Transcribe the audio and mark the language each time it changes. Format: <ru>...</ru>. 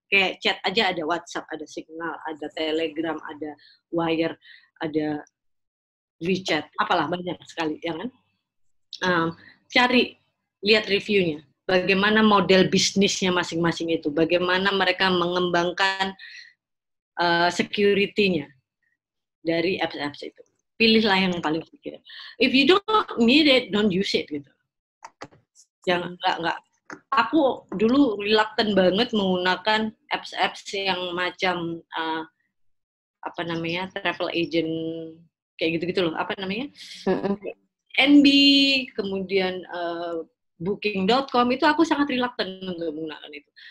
<id>Kayak chat aja ada WhatsApp, ada Signal, ada Telegram, ada Wire, ada WeChat, apalah banyak sekali, ya kan? Cari, lihat reviewnya, bagaimana model bisnisnya masing-masing itu, bagaimana mereka mengembangkan security-nya dari apps-apps itu. Pilihlah yang paling secure.</id> <en>If you don't need it, don't use it gitu.</en> <id>Jangan nggak. Aku dulu reluctant banget menggunakan apps-apps yang macam apa namanya, travel agent kayak gitu-gitu loh, apa namanya, Mm-mm. NB, kemudian booking.com, itu aku sangat reluctant untuk menggunakan itu.</id>